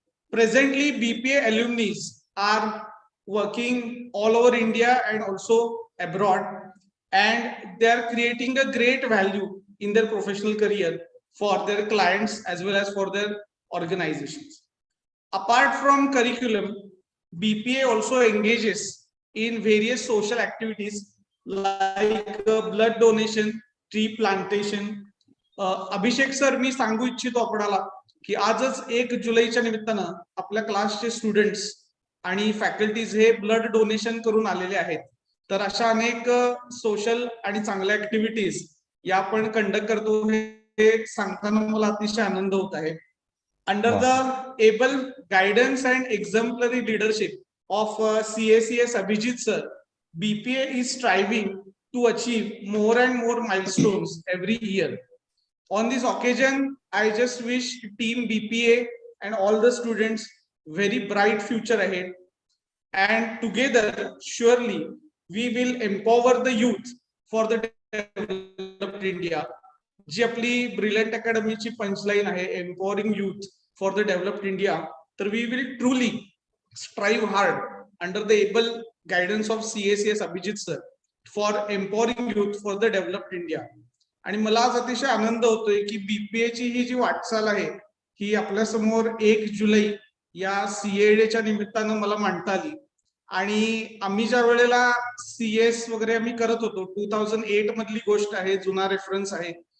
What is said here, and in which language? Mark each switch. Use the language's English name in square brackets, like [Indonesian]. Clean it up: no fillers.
[English] Presently, BPA alumni are working all over India and also abroad, and they are creating a great value in their professional career for their clients as well as for their organizations. Apart from curriculum, BPA also engages in various social activities like blood donation, tree plantation. [Marathi] Abhishek Sir, मी सांगू इच्छितो आपल्याला की आजच 1 जुलैच्या निमित्तानं आपल्या क्लासचे students आणि फॅकल्टीज हे ब्लड डोनेशन करून आलेले आहेत. तर अशा अनेक सोशल आणि चांगल्या ऍक्टिव्हिटीज या आपण कंडक्ट करतो हे सांगताना मला अतिशय आनंद होत आहे. [English] Under the able guidance and exemplary leadership of CACS Abhishek Sir, BPA is striving to achieve more and more milestones every year. On this occasion, I just wish team BPA and all the students very bright future ahead. And together, surely, we will empower the youth for the developed India. [Marathi] जी आपली brilliant अकॅडमीची punchline आहे, [English] empowering youth for the developed India. तर we will truly strive hard under the able guidance of CACS Abhishek Sir for empowering youth for the developed India. [Marathi] आणि मला आज अतिशय आनंद होतोय की BPA ची ही जी वाटचाल आहे ही आपल्या समोर 1 जुलै या सीए डे च्या निमित्तानं मला मांडता आली. आणि आम्ही ज्या वेळेला सीएस वगैरे आम्ही करत होतो 2008 मधली गोष्ट आहे, जुना रेफरन्स आहे.